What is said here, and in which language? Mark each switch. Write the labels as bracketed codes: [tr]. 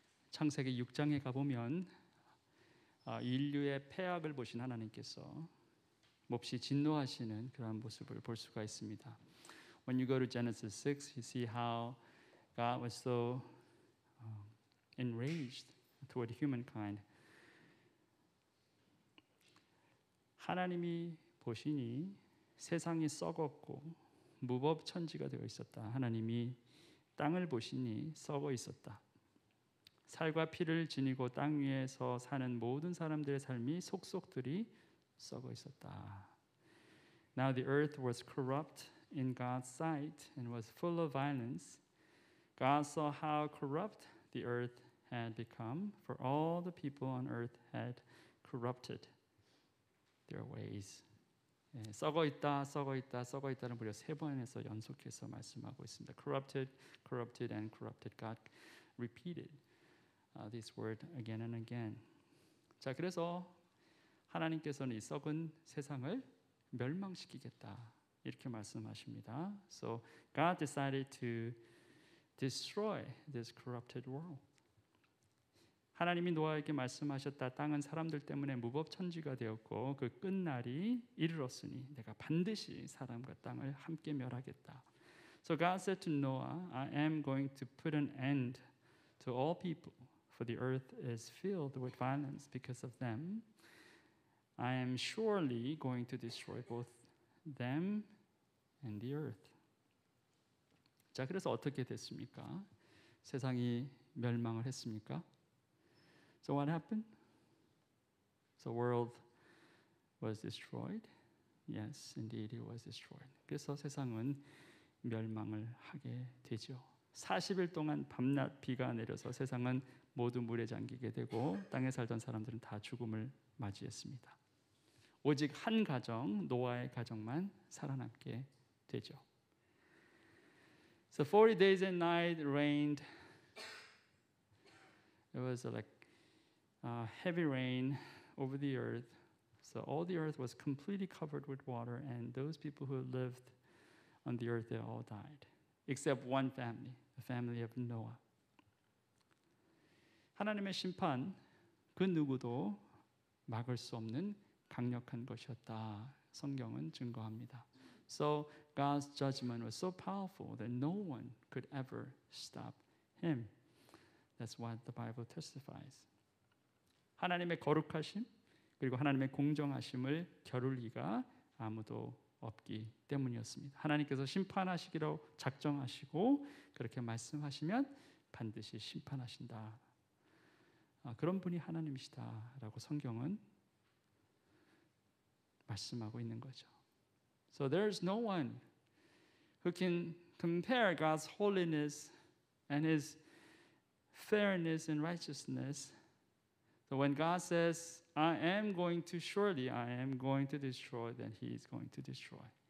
[ko] 창세기 6장에 가보면 인류의 패악을 보신 하나님께서 몹시 진노하시는 그러한 모습을 볼 수가 있습니다. [en] When you go to Genesis 6, you see how God was so enraged toward humankind. [ko] 하나님이 보시니 세상이 썩었고 무법천지가 되어 있었다. 하나님이 땅을 보시니 썩어 있었다. 살과 피를 지니고 땅 위에서 사는 모든 사람들의 삶이 속속들이 썩어 있었다. [en] Now the earth was corrupt in God's sight and was full of violence. God saw how corrupt the earth had become, for all the people on earth had corrupted their ways. [ko] 썩어 있다, 썩어 있다, 썩어 있다는 무려 3번에서 연속해서 말씀하고 있습니다. [en] Corrupted, corrupted, and corrupted. God repeated this word again and again. [ko] 자, 그래서 하나님께서는 이 썩은 세상을 멸망시키겠다 이렇게 말씀하십니다. [en] So God decided to destroy this corrupted world. [ko] 하나님이 노아에게 말씀하셨다. 땅은 사람들 때문에 무법천지가 되었고 그 끝날이 이르렀으니 내가 반드시 사람과 땅을 함께 멸하겠다. [en] So God said to Noah, I am going to put an end to all people, for the earth is filled with violence because of them. I am surely going to destroy both them and the earth. [ko] 자, 그래서 어떻게 됐습니까? 세상이 멸망을 했습니까? [en] So what happened? The world was destroyed. Yes, indeed it was destroyed. [ko] 그래서 세상은 멸망을 하게 되죠. 40일 동안 밤낮 비가 내려서 세상은 모두 물에 잠기게 되고 땅에 살던 사람들은 다 죽음을 맞이했습니다. 오직 한 가정, 노아의 가정만 살아남게 되죠. [en] So 40 days and night rained. It was like heavy rain over the earth. So all the earth was completely covered with water, and those people who lived on the earth, they all died, except one family, the family of Noah. [ko] 하나님의 심판, 그 누구도 막을 수 없는 강력한 것이었다. 성경은 증거합니다. [en] So God's judgment was so powerful that no one could ever stop him. That's what the Bible testifies. [ko] 하나님의 거룩하심 그리고 하나님의 공정하심을 겨룰 리가 아무도 없기 때문이었습니다. 하나님께서 심판하시기로 작정하시고 그렇게 말씀하시면 반드시 심판하신다. 그런 분이 하나님이시다라고 성경은 말씀하고 있는 거죠. [en] So there's no one who can compare God's holiness and His fairness and righteousness. So when God says, I am going to destroy, then He is going to destroy.